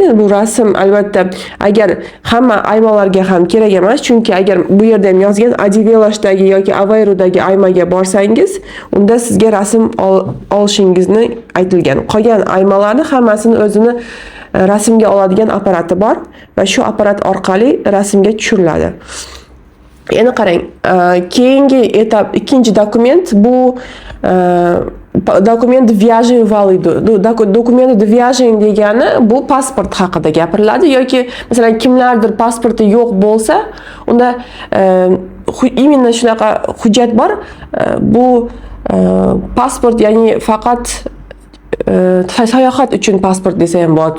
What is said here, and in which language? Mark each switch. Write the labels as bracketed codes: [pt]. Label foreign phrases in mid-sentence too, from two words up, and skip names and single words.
[uz] Endi bu rasm albatta agar hamma aymonlarga ham kerak emas, chunki agar bu yerda ham yozgan Adivelashdagi yoki Aveirudagi aymaga borsangiz, unda sizga rasm olishingizni aytilgan. Qolgan aymonlarni hammasini o'zini rasmga oladigan apparati bor va shu apparat orqali rasmga tushiriladi. Endi qarang, keyingi etap ikkinchi dokument bu [es] dokument de viaje válido. Dokument de viaje [uz] degani bu pasport haqida gapiriladi yoki masalan kimlardir pasporti yo'q bo'lsa, unda именно shunaqa hujjat bor. Bu pasport ya'ni faqat sayohat uchun pasport desa ham bo'ladi.